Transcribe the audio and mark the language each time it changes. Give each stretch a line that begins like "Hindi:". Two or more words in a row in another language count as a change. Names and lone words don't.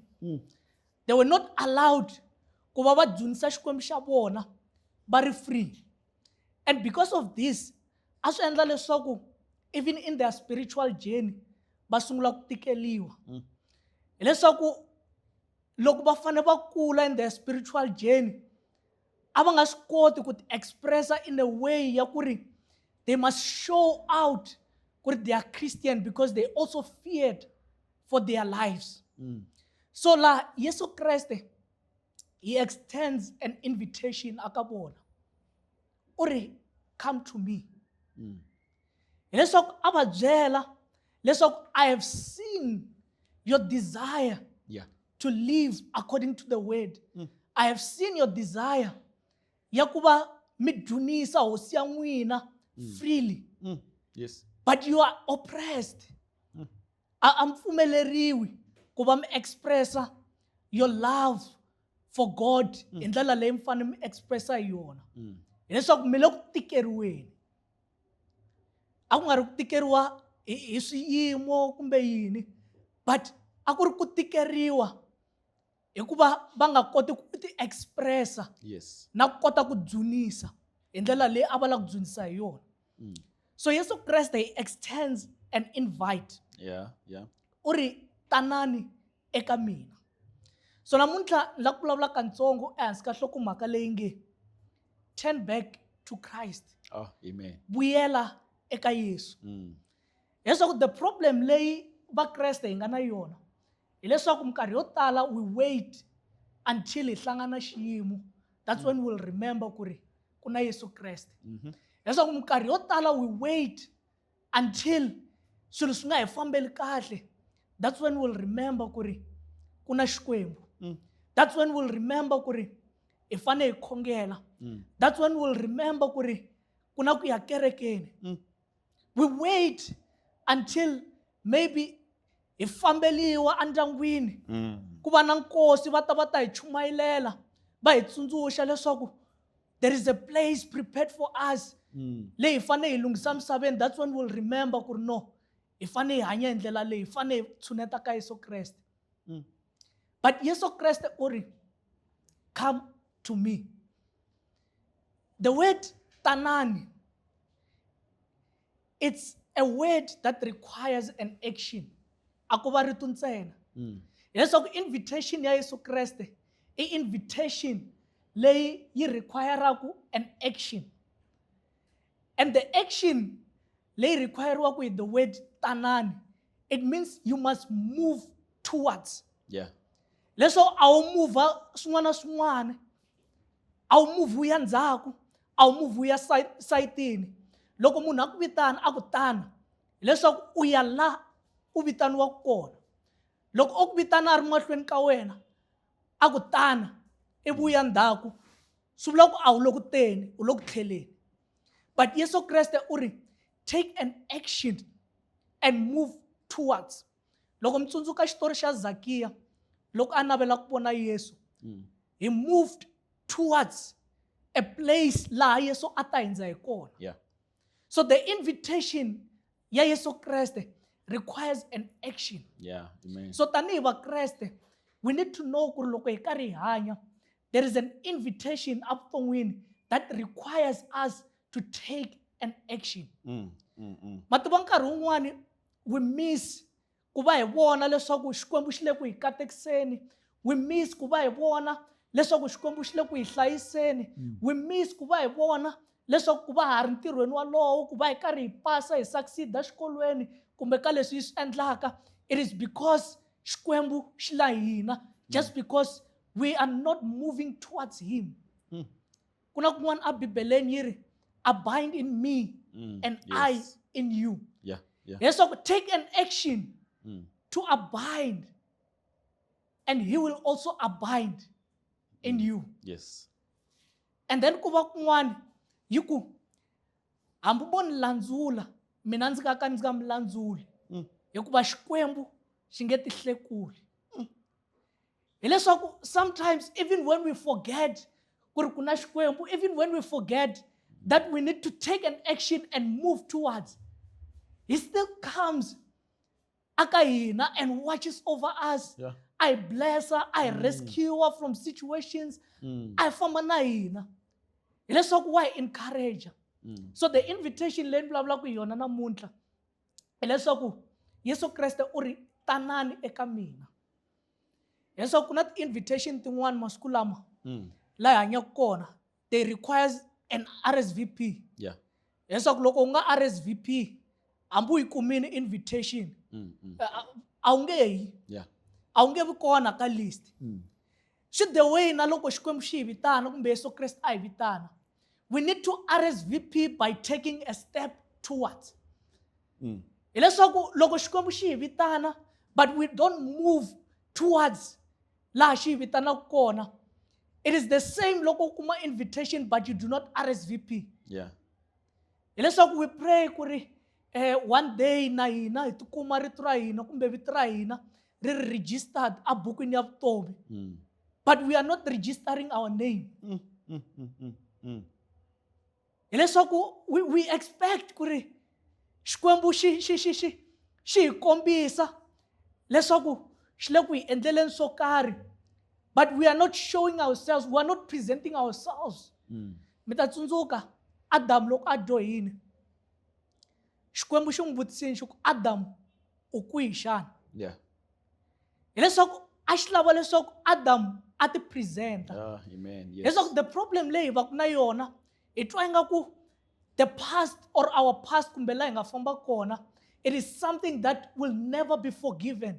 English: They were not allowed
Tsonga: ku va va dyondzisa Xikwembu xa vona
English: very free. And because of this,
Tsonga: a swi endla leswaku
English: even in their spiritual journey
Tsonga: va sungula ku tikeliwa. Hileswaku loko va fane va kula
English: in their spiritual journey,
Tsonga: a va nga swi koti ku expressa
English: in a way
Tsonga: ya ku ri
English: they must show out
Tsonga: ku ri
English: they are Christian, because they also feared for their lives.
Tsonga: So la Yesu Kreste,
English: he extends an invitation
Tsonga: aka vona.
English: Uri, come to me.
Tsonga: Leswaku a va byela leswaku
English: I have seen your desire to live according to the word. I have seen your desire
Tsonga: ya ku va mi dzunisa hosi ya n'wina
English: freely. Yes. But you are oppressed.
Tsonga: A mi pfumeleriwi ku va mi expressa
English: your love for God
Tsonga: hi ndlela leyi mi fanele mi expressa hi yona. Hileswaku mi le ku tikeriweni. A ku nga ri ku tikeriwa hi swiyimo kumbe yini, but a ku ri ku tikeriwa hikuva va nga koti ku ti expressa na ku kota ku dzunisa hi ndlela leyi a va lava ku dzunisa hi yona. So Yesu Kreste,
English: he extends an invite.
Tsonga: Uri, tanani eka mina. So namuntlha ni la ku vulavula kantsongo ehansi ka nhlokomhaka leyi nge
English: turn back to Christ. Oh, amen.
Tsonga: Vuyela eka Yesu. Leswaku
English: the problem
Tsonga: leyi vakreste hi nga na yona hileswaku minkarhi yo tala
English: we wait until
Tsonga: hi hlangana xiyimo.
English: That's when we'll remember
Tsonga: ku ri ku na Yesu Kreste. Leswaku minkarhi yo tala
English: we wait until
Tsonga: swilo swi nga hi fambeli kahle.
English: That's when we'll remember
Tsonga: ku ri ku na Xikwembu.
English: That's when we'll remember
Tsonga: ku ri hi fane hi khongela.
English: That's when we'll remember
Tsonga: ku ri ku na ku ya kerekeni.
English: We wait until maybe
Tsonga: hi fambeliwa endyangwini, ku va na nkosi va ta hi chumayelela va hi tsundzuxa leswaku
English: there is a place prepared for us
Tsonga: leyi hi fane hi lunghisa misaveni.
English: That's when we'll remember
Tsonga: ku ri no, hi fane hi hanya hi ndlela leyi, hi fane hi tshuneta ka Yesu Kreste. But Yesu Kreste u ri,
English: come to me. The word tanani, it's a word that requires an action.
Tsonga: A ku va rito ntsena. Hileswaku invitation ya Yesu Kreste i invitation leyi yi requiraka
English: an action. And the action
Tsonga: leyi requiraka
English: with the word tanani, it means you must move towards.
Tsonga: Leswo a wu move swin'wana na swin'wana, a wu move ya ndzhaku, a wu move ya sayitini. Loko munhu a ku vitana a ku tana, hileswaku u ya la u vitaniwaka kona. Loko o ku vitana a ri mahlweni ka wena a ku tana ivi u ya ndzhaku, swi vula ku a wu le ku teni, u le ku tlheleni. But Yesu Kreste u ri,
English: take an action and move towards.
Tsonga: Loko mi tsundzuka xitori xa Zakiya, loko a navela ku vona Yesu,
English: he moved towards a place
Tsonga: laha Yesu a ta hundza hi kona.
English: So the invitation
Tsonga: ya Yesu Kreste
English: requires an action. Amen.
Tsonga: So tanihi vakreste,
English: we need to know
Tsonga: ku ri loko hi karhi hi hanya,
English: there is an invitation evuton'wini that requires us to take an action.
Tsonga: Mativa nkarhi wun'wani
English: we miss
Tsonga: ku va hi vona leswaku Xikwembu xi le ku hi katekiseni.
English: We miss
Tsonga: ku va hi vona leswaku Xikwembu xi le ku hi hlayiseni.
English: We miss
Tsonga: ku va hi vona leswaku ku va ha ri ntirhweni walowo, ku va hi karhi hi pasa hi succeed-a xikolweni kumbe ka leswi hi swi endlaka.
English: It is because
Tsonga: Xikwembu xi la hina,
English: just because we are not moving towards him.
Tsonga: Ku na kun'wana a Bibeleni yi ri,
English: abide in me and I in you. Yeah, yeah. Leswaku take an action to abide, and he will also abide in you. Yes. And then
Tsonga: ku va kun'wana yi ku hambi vo ni landzula mina ndzi nga ka ndzi nga mi landzuli hikuva Xikwembu xi nge ti hlekuli.
English: Hileswaku sometimes even when we forget
Tsonga: ku ri ku na Xikwembu,
English: even when we forget that we need to take an action and move towards, he still comes
Tsonga: aka hina
English: and watches over us. Yeah. I bless her, I rescue her from situations, I
Tsonga: famba na hina. Hileswaku wa hi encourage. So
English: the invitation
Tsonga: leyi ni vulavulaka hi yona namuntlha hileswaku Yesu Kreste u ri tanani eka mina. Hileswaku ku na ti-invitation tin'wana masiku lama laha hi hanyaka kona,
English: they requires an RSVP. Yeah.
Tsonga: Hileswaku loko u nga RSVP hambi u yi kumini invitation a wu nge yi,
English: Yeah.
Tsonga: a wu nge vi kona ka list. Swi
English: the way
Tsonga: na loko Xikwembu xi hi vitana kumbe Yesu Kreste a hi vitana,
English: we need to RSVP by taking a step towards.
Tsonga: Hileswaku loko Xikwembu xi hi vitana
English: but we don't move towards
Tsonga: laha xi hi vitanaka kona,
English: it is the same
Tsonga: loko u kuma invitation
English: but you do not RSVP. Yeah.
Tsonga: Hileswaku
English: we pray
Tsonga: ku ri
English: one day
Tsonga: na hina hi tikuma rito ra hina kumbe vito ra hina ri ri registered a bukwini ya vutomi,
English: but we are not registering our name.
Tsonga: Hileswaku
English: we expect
Tsonga: ku ri Xikwembu xi hi kombisa leswaku xi le ku hi endleleni swo karhi,
English: but we are not showing ourselves, we are not presenting ourselves.
Tsonga: Mi ta tsundzuka Adam loko a dyohile, Xikwembu xi n'wi vutisile xi ku Adam u kwihi xana?
English: Yeah.
Tsonga: Hileswaku a xi lava leswaku Adam a ti presenta.
English: Amen. Yes.
Tsonga: Hileswaku
English: the problem
Tsonga: leyi hi va ku na yona hi twa ingaku
English: the past or our past
Tsonga: kumbe laha hi nga famba kona,
English: it is something that will never be forgiven.